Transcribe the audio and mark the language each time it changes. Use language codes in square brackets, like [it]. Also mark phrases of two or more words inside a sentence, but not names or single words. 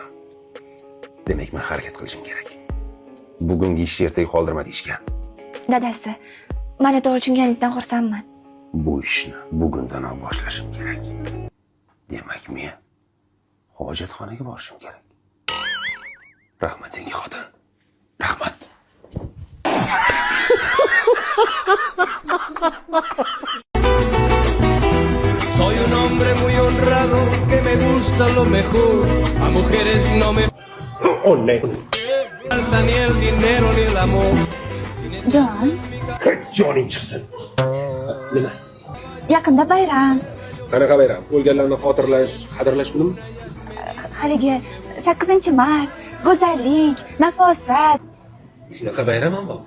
[uz] Demak, men harakat qilishim kerak. Bugungi ishni ertaga qoldirma deyishgan. Dadasi, meni to'g'ri tushunganingizdan xursandman. Bu ishni bugundanoq boshlashim kerak. Demak, men hojatxonaga borishim kerak. Rahmat senga, xotin. Rahmat. [es] Soy un hombre muy honrado que me gusta lo mejor. A mujeres no me falta ni el dinero ni el amor. [uz] Jon, Joning chiqsin. Nima? yaqinda bayram. Qanaqa bayram? O'lganlarni xotirlash, qadrlash kunimi? Haligi 8-mart, go'zallik, nafosat. Shunaqa bayram ham bor.